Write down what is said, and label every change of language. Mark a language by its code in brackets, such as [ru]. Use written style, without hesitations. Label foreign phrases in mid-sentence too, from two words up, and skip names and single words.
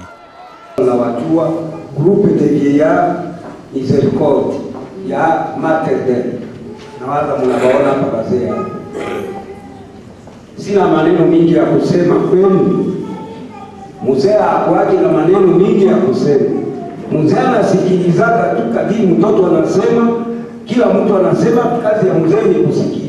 [sw] Nawajua grupu [fr] de vieillards [sw] Miséricorde ya Mater Dei, nawaza mnawaona hapa wazee. Sina maneno mingi ya kusema kwenu. Mzee hakuaje na maneno mingi ya kusema. Mzee anasikilizaga tu kadiri mtoto anasema, kila mtu anasema, kazi ya mzee ni kusikia.